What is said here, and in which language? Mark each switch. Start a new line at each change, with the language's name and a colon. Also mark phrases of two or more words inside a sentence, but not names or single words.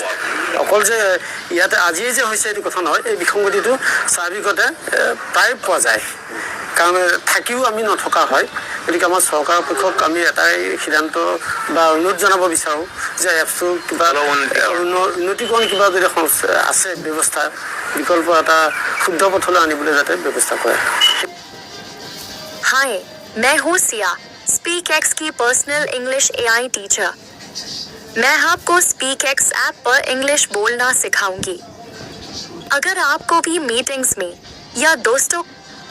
Assamese: অকল যে ইয়াতে আজিয়ে যে হৈছে এইটো কথা নহয়, এই বিসংগতিটো স্বাভাৱিকতে প্ৰায় পোৱা যায়, কাৰণ থাকিও আমি নথকা হয়। গতিকে আমাৰ চৰকাৰৰ পক্ষক আমি এটাই সিদ্ধান্ত বা অনুৰোধ জনাব বিচাৰোঁ যে এপছটো কিবা উন্নতিকৰণ কিবা যদি আছে ব্যৱস্থা, বিকল্প এটা শুদ্ধ পথলৈ আনিবলৈ যাতে ব্যৱস্থা কৰে।
Hindi: हाय, मैं हूँ सिया, स्पीकएक्स की
English: personal English AI teacher.
Hindi: मैं आपको स्पीकएक्स ऐप पर इंग्लिश बोलना सिखाऊंगी। अगर आपको भी मीटिंग्स में या दोस्तों